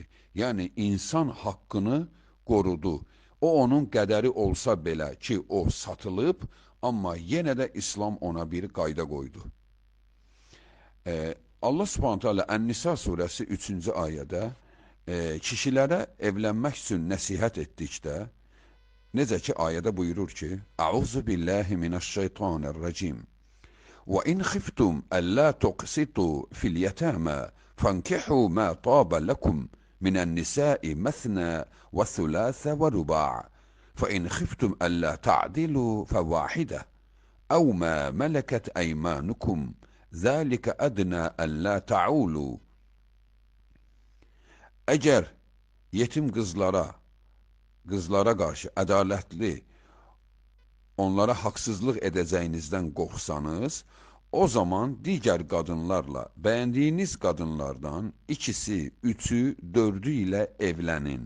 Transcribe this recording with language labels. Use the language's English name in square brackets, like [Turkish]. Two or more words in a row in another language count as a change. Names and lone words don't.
[Azerbaijani] Yəni, insan haqqını qorudu. O, onun qədəri olsa belə ki, o satılıb, amma yenə də İslam ona bir qayda qoydu. [Arabic] الله سبحانه تعالى [Azerbaijani] Ən-Nisa surəsi 3-cü ayədə kişilərə evlənmək üçün nəsihət etdikdə, necə ki, ayədə buyurur ki, [Arabic] أعوذ بالله من الشيطان الرجيم. وَإِنْ خِفْتُمْ أَلَّا تُقْسِطُوا فِي الْيَتَامَى فَانكِحُوا مَا طَابَ لَكُمْ مِنَ النِّسَاءِ مَثْنَى وَثُلَاثَ وَرُبَاعَ فَإِنْ خِفْتُمْ أَلَّا تَعْدِلُوا فَوَاحِدَةً أَوْ مَا مَلَكَتْ أَيْمَانُكُمْ ذَلِكَ أَدْنَى أَلَّا تَعُولُوا. [Azerbaijani] Əgər yetim qızlara qarşı ədalətli, onlara haqsızlıq edəcəyinizdən qorxsanız, o zaman digər qadınlarla, bəyəndiyiniz qadınlardan ikisi, üçü, dördü ilə evlənin.